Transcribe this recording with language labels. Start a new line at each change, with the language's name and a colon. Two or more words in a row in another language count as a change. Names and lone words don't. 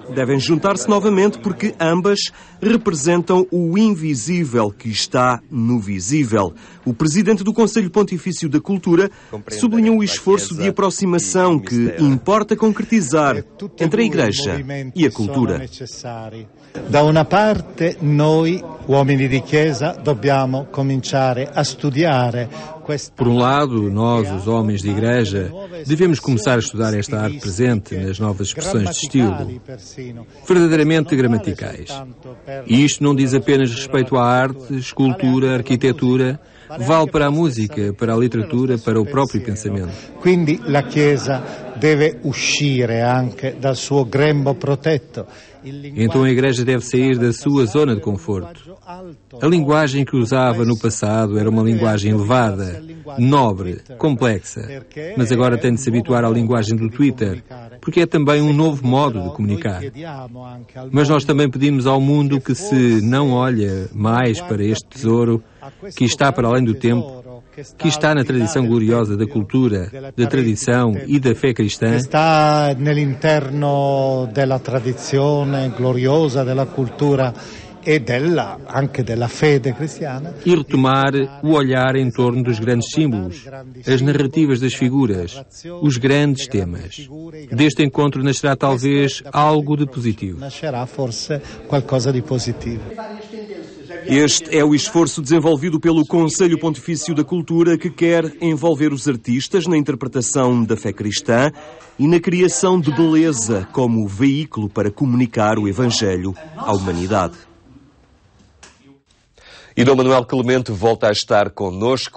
Portuguese: Devem juntar-se novamente porque ambas representam o invisível que está no visível. O presidente do Conselho Pontifício da Cultura sublinhou o esforço de aproximação que importa concretizar entre a Igreja e a cultura.
Italian: Da uma parte, noi, uomini di Chiesa, dobbiamo cominciare a studiare.
Portuguese: Por um lado, nós, os homens de Igreja, devemos começar a estudar esta arte presente nas novas expressões de estilo, verdadeiramente gramaticais. E isto não diz apenas respeito à arte, escultura, arquitetura, vale para a música, para a literatura, para o próprio pensamento.
Italian: Quindi la Chiesa deve uscire anche dal suo grembo protetto.
Portuguese: Então a Igreja deve sair da sua zona de conforto. A linguagem que usava no passado era uma linguagem elevada, nobre, complexa, mas agora tem de se habituar à linguagem do Twitter, porque é também um novo modo de comunicar. Mas nós também pedimos ao mundo que se não olha mais para este tesouro, que está para além do tempo, que está na tradição gloriosa da cultura, da tradição e da fé cristã.
Italian: Está nell'interno della tradizione gloriosa della cultura e anche della fede cristiana.
Portuguese: E retomar o olhar em torno dos grandes símbolos, as narrativas das figuras, os grandes temas. Deste encontro nascerá talvez algo de positivo.
Italian: Nascerá forse qualcosa di positivo.
Portuguese: Este é o esforço desenvolvido pelo Conselho Pontifício da Cultura, que quer envolver os artistas na interpretação da fé cristã e na criação de beleza como veículo para comunicar o Evangelho à humanidade. E Dom Manuel Clemente volta a estar connosco.